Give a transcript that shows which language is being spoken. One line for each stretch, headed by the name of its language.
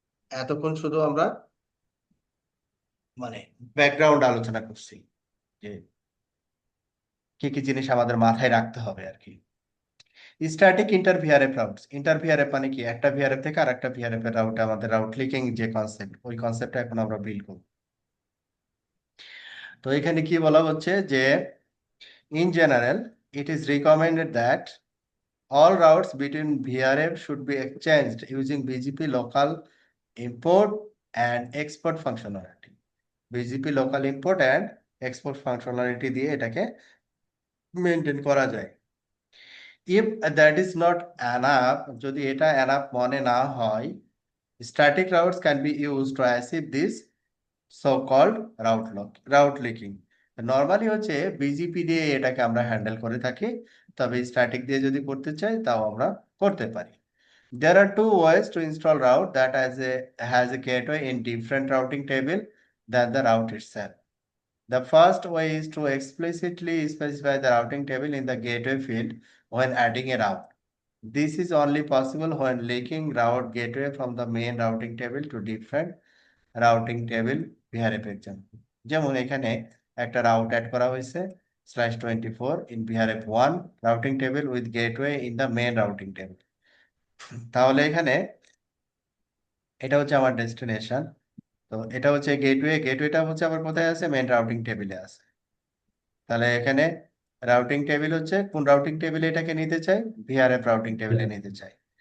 Bangla: এতক্ষণ শুধু আমরা মানে ব্যাকগ্রাউন্ড আলোচনা করছি, যে কি কি জিনিস আমাদের মাথায় রাখতে হবে আর কি। Static inter VRF routes, inter VRF মানে কি, একটা ভিআরএফ থেকে আর একটা ভিআরএফ এর রাউটে আমাদের রাউট লিকিং যে কনসেপ্ট, ওই কনসেপ্টটা এখন আমরা বিল্ড করব। তো এখানে কি বলা হচ্ছে যে
English: In general it is recommended that all routes between VRF should be exchanged using BGP local import and export functionality. BGP local import and export functionality
Bangla: দিয়ে এটাকে মেনটেন করা যায়।
English: If that is not enough,
Bangla: যদি এটা enough মনে না হয়,
English: static routes can be used to achieve this so-called route leaking.
Bangla: Normally হচ্ছে বিজিপি দিয়ে এটাকে আমরা হ্যান্ডেল করে থাকি, তবে স্ট্যাটিক দিয়ে যদি করতে চাই তাও আমরা করতে পারি।
English: There are two ways to install route that has a gateway in different routing table than the route itself. The first way is to explicitly specify the routing table in the gateway field when adding a route. This is only possible when linking route gateway from the main routing table to different routing table VRF example.
Bangla: যেমন এখানে একটা route add করা হয়েছে
English: /24 in VRF1 routing table with gateway in the main routing table।
Bangla: তাহলে এখানে এটা হচ্ছে আমার ডেস্টিনেশন, তো এটা হচ্ছে গেটওয়ে, গেটওয়েটা হচ্ছে আবার কোথায় আছে, মেন রাউটিং টেবিলে আছে। তাহলে এখানে রাউটিং টেবিল হচ্ছে কোন রাউটিং টেবিলে এটাকে নিতে চাই, ভিআরএফ রাউটিং টেবিলে নিতে চাই।